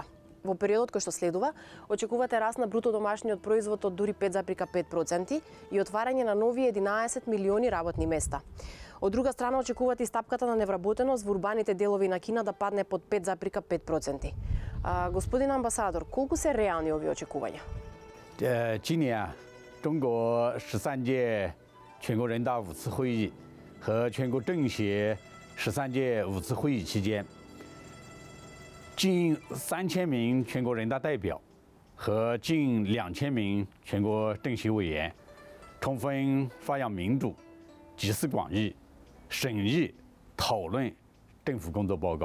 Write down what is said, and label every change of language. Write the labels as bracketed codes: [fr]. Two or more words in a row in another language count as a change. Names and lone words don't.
[mk] Во периодот кој што следува, очекувате раст на бруто домашниот производ од дури 5,5% и отварање на нови 11 милиони работни места. Од друга страна, очекувате и стапката на невработеност во урбаните делови на Кина да падне под 5,5%. Господин амбасадор, колку се реални овие очекувања? [zh] 今年中国13届全国人大5次会议和全国政协13届5次会议期间，近3000名全国人大代表和近2000名全国政协委员充分发扬民主，集思广益，审议讨论政府工作报告。